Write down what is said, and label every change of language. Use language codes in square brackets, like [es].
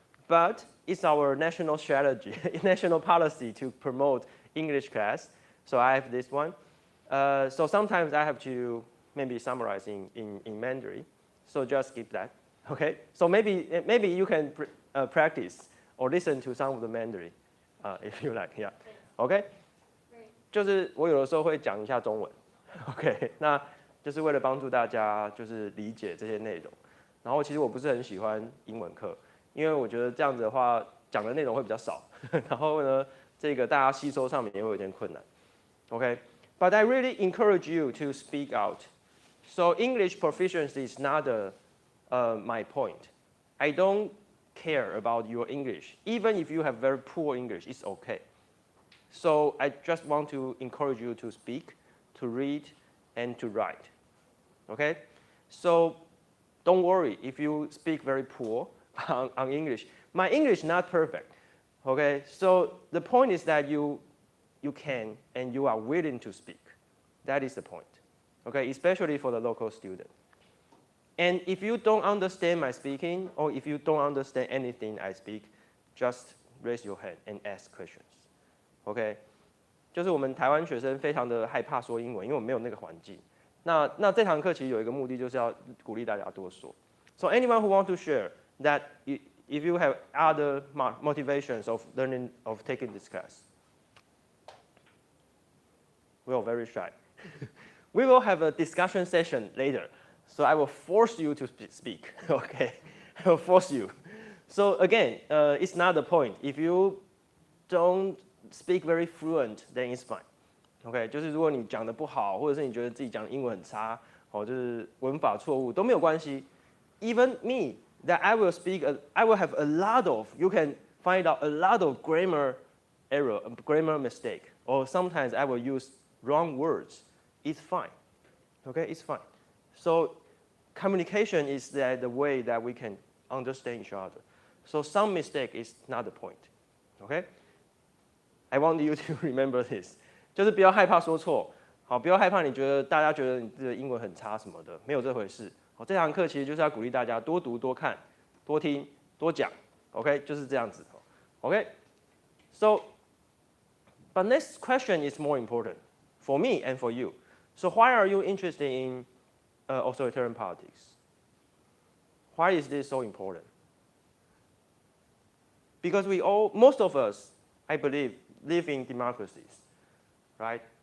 [en] But it's our national strategy, national policy to promote English class. So I have this one. So sometimes I have to maybe summarize in Mandarin. So just skip that, okay? So maybe you can practice or listen to some of the Mandarin if you like, yeah. Okay? [zh] 就是我有的时候会讲一下中文 ，OK？ 那就是为了帮助大家就是理解这些内容。然后其实我不是很喜欢英文课。因为我觉得这样子的话，讲的内容会比较少，然后呢，这个大家吸收上面也会有点困难。 [en] Okay, but I really encourage you to speak out. So English proficiency is not my point. I don't care about your English. Even if you have very poor English, it's okay. So I just want to encourage you to speak, to read, and to write. Okay, so don't worry if you speak very poor. On English. My English is not perfect, okay? So the point is that you can and you are willing to speak. That is the point, okay? Especially for the local student. And if you don't understand my speaking or if you don't understand anything I speak, just raise your hand and ask questions, okay? [zh] 就是我们台湾学生非常的害怕说英文，因为我们没有那个环境。那这堂课其实有一个目的，就是要鼓励大家多说。 [en] So anyone who wants to share that if you have other motivations of learning, of taking this class. We are very shy. We will have a discussion session later, so I will force you to speak, okay? I will force you. So again, it's not the point. If you don't speak very fluent, then it's fine. [zh] Okay, 就是如果你讲的不好，或者是你觉得自己讲英文很差，就是文法错误都没有关系。 [en] Even me, that I will have a lot of, you can find out a lot of grammar error, grammar mistake, or sometimes I will use wrong words. It's fine, okay, it's fine. So communication is the way that we can understand each other. So some mistake is not the point, okay? I want you to remember this. [zh] 就是不要害怕说错，好，不要害怕大家觉得你的英文很差什么的，没有这回事。这堂课其实就是要鼓励大家多读、多看、多听、多讲 ，OK， 就是这样子。 [en] Okay? So, but next question is more important for me and for you. So why are you interested in authoritarian politics? Why is this so important? Because most of us, I believe, live in democracies, right?